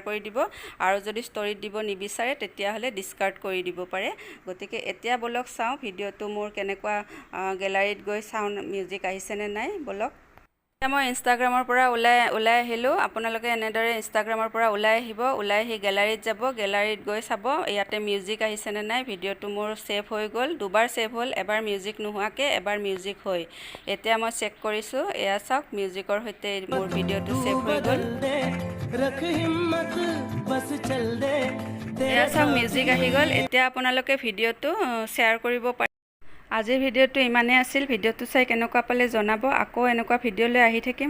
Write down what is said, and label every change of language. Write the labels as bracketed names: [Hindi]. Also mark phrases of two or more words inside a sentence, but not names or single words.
[Assamese] কৰি দিব আৰু যদি ষ্টৰীত দিব নিবিচাৰে তেতিয়া হলে ডিসকাৰ্ড কৰি দিব পাৰে গতিকে এতিয়া বলক চাও ভিডিওটো মোৰ কেনেকুৱা গ্যালাৰীত গৈ [English] sound music [Assamese] আহিছে নে নাই বলক এতিয়া মই ইনষ্টাগ্ৰামৰ পৰা ওলাই আহিলো আপোনালোকে এনেদৰে ইনষ্টাগ্ৰামৰ পৰা ওলাই আহিব ওলাই আহি গ্যালাৰীত যাব গ্যালাৰীত গৈ চাব ইয়াতে মিউজিক আহিছে নে নাই ভিডিওটো মোৰ সেভ হৈ গল দুবাৰ সেভ হল এবাৰ মিউজিক নোহোৱাকে এবাৰ মিউজিক হৈ এতিয়া মই চেক কৰিছো এয়া চাওক মিউজিকৰ হৈতে মোৰ ভিডিওটো সেভ হৈ গল [Hindi] रख हिम्मत बस चल दे [Assamese] এয়া চাওক মিউজিক আহি গল এতিয়া আপোনালোকে ভিডিওটো শেয়াৰ কৰিব পাৰে আজিৰ ভিডিওটো ইমানে আছিল ভিডিওটো চাই কেনেকুৱা পালে জনাব আকৌ এনেকুৱা ভিডিও লৈ আহি থাকিম